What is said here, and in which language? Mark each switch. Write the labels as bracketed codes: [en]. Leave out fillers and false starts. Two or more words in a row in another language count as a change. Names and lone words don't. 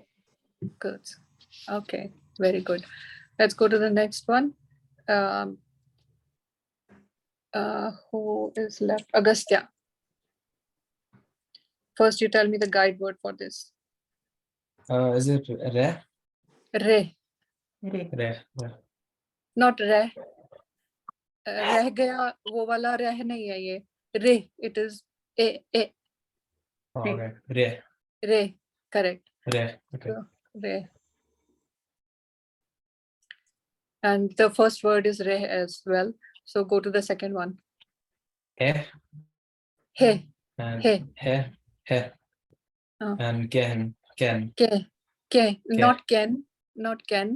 [en] Goods. Okay, very good. Let's go to the next one. Who is left? Agastya. First, you tell me the guide word for this. Is it re? Re, Re. Re. not re. [hi] रह गया वो वाला रह नहीं है ये. [en] Re, it is a. Oh, okay. Re. Re, correct. Re. Okay. So, re. And the first word is re as well. So go to the second one. He. He, And he. he. Oh. And can. Ke, not can.